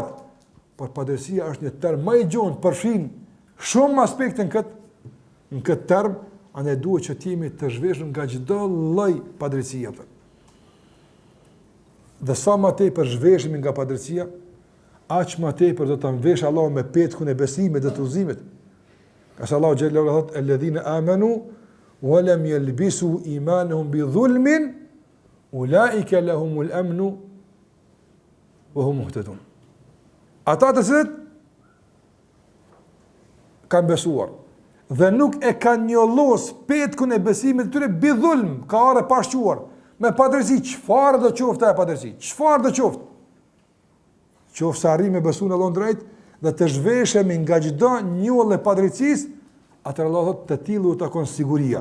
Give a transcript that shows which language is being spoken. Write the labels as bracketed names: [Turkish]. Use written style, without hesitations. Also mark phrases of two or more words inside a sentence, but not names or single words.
[Albanian] Por padrejtësia është një term më i gjunë, përfshin shumë aspekte në këtë term, andaj duhet që të jemi të zhveshur nga çdo lloj padrejtësie. Dhe sa më tepër zhveshemi nga padrejtësia, aq më tepër do ta mvesh Allahu me petkun e besimit dhe të udhëzimit. Qase Allahu xhallahu ala thot: [Arabic] "الذين آمنوا ولم يلبسوا إيمانهم بظلم أولئك لهم الأمن وهم مهتدون." [Albanian] Ata të cilët kanë besuar dhe nuk e kanë njollos petkun e besimit të tyre [Arabic] بظلم, [Albanian] ka arë pashquar, me padrejti, çfarë do qoftë ajo padrejti? Çfarë do qoftë? Qoftë se arrim me besu në Allahun drejt dhe të zhveshemi nga çdo njollë e padrejtisë, atëherë Allah thotë të tillë u takon siguria.